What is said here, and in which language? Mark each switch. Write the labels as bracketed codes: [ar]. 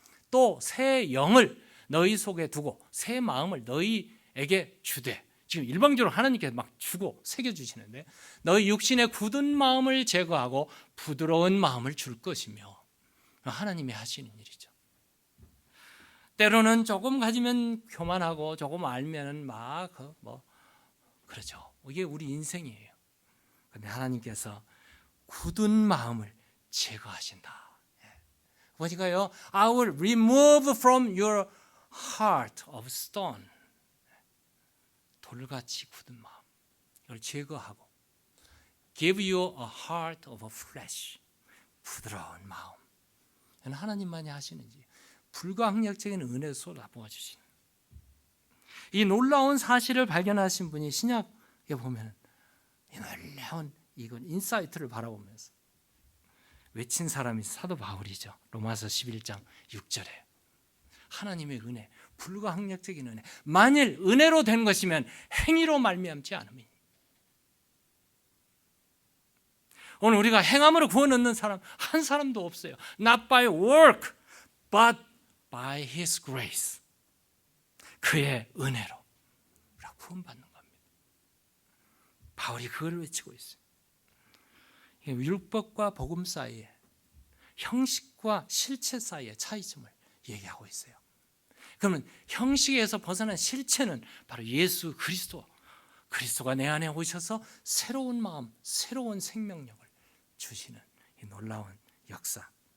[ko] 또 새 영을 너희 속에 두고 새 마음을 너희에게 주되, 지금 일방적으로 하나님께 막 주고 새겨주시는데, 너희 육신의 굳은 마음을 제거하고 부드러운 마음을 줄 것이며, 하나님이 하시는 일이죠. 때로는 조금 가지면 교만하고 조금 알면은 막 그러죠. 이게 우리 인생이에요. 그런데 하나님께서 굳은 마음을 제거하신다. 보니까요, [en] I will remove from your heart of stone. [ko] 돌같이 굳은 마음, 이걸 제거하고 [en] give you a heart of flesh. [ko] 부드러운 마음. 하나님만이 하시는지 불가항력적인 은혜를 쏟아부어 주시는 이 놀라운 사실을 발견하신 분이 신약에 보면 이 놀라운 이건 인사이트를 바라보면서 외친 사람이 사도 바울이죠. 로마서 11장 6절에 하나님의 은혜, 불가항력적인 은혜, 만일 은혜로 된 것이면 행위로 말미암지 않음이니. 오늘 우리가 행함으로 구원 얻는 사람 한 사람도 없어요. [en] Not by work, but by His grace. [ko] 그의 은혜로 우리가 구원받는 겁니다. 바울이 그걸 외치고 있어요. 율법과 복음 사이에, 형식과 실체 사이의 차이점을 얘기하고 있어요. 그러면 형식에서 벗어난 실체는 바로 예수 그리스도가 내 안에 오셔서 새로운 마음, 새로운 생명력을 주시는 이 놀라운 역사.